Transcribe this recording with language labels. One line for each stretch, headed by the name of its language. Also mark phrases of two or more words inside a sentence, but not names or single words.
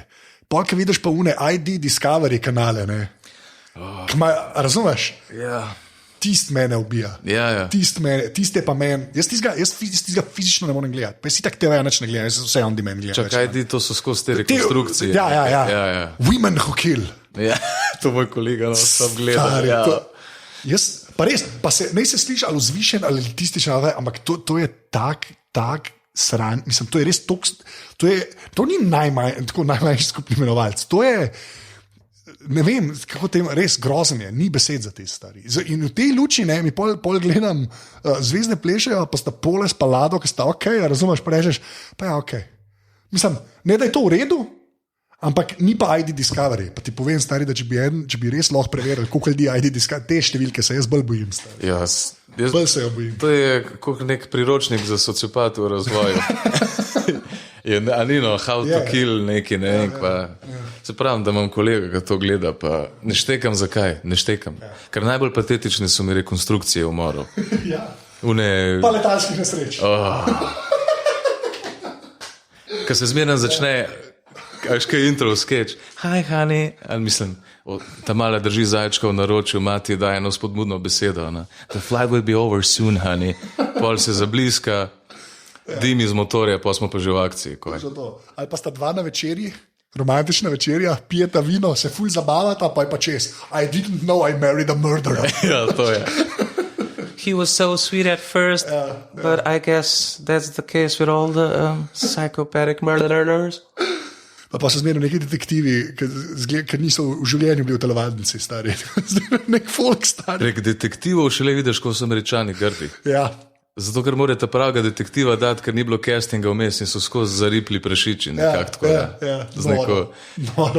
Slovenian: Polk vidiš pa une ID Discovery kanale, ne. Razumeš? Ja. Tist mene ubija. Ja. Tist je pa men. Jaz tistega fizično ne morem gledati. Pa si tak TV nič ne gledam, jaz vse
English: on demand
Slovenian: gledam. Čakaj, to so skozi te rekonstrukcije. Ja.
English: Women who kill.
Slovenian: Ja, to moj kolega sam gleda. Ja. Jaz, pa res, ne se sliši ali vzvišen ali elitističen, ampak to je tak sran, mislim, to je res to ni najmanjši skupni imenovalec, to je, ne vem, kako tem, res grozen je, ni besed za te stvari. In v tej luči, mi pol gledam, zvezdne plešejo, pa sta Pole s Palado, ki sta ok, razumeš, pa rečeš, pa ja, ok. Mislim, ne da je to v redu, ampak ni pa ID Discovery. Pa ti povem, stari, da če bi res lahko preverili, koliko ljudi ID Discovery, te številke se jaz bolj bojim, stari. Bolj se jo bojim. To je kot nek priročnik za sociopat v razvoju.
English: How to kill
Slovenian: neki, ne vem, se pravim, da imam kolega, ki to gleda, pa ne štekam zakaj, ne štekam. Ker najbolj patetične so mi rekonstrukcije umorov. Pa letalskih nesreč. Ko se zmeraj začne, kaj
English: intro sketch, hi honey,
Slovenian: ali mislim, ta mala drži zajčka v naročju, mati daje eno spodbudno besedo,
English: the flight will be over soon, honey,
Slovenian: pol se zabliska, dim iz motorja, pa smo pa že v akciji. Ali pa sta dva na večerji, romantična večerja, pijeta vino, se ful zabavata, pa je pa čez.
English: I didn't know I married a murderer.
Slovenian: Ja, to je.
English: He was so sweet at first, but I guess that's the case with all the psychopathic murderers.
Slovenian: Pa so zmerno neki detektivi, ker niso v življenju bili v telovadnici stari. Nek folk stari. Prek detektivov šele vidiš, ko so Američani grdi. Ja. Zato, ker morate pravega detektiva dati, ker ni bilo castinga vmes in so skozi zaripli prašiči. Noro.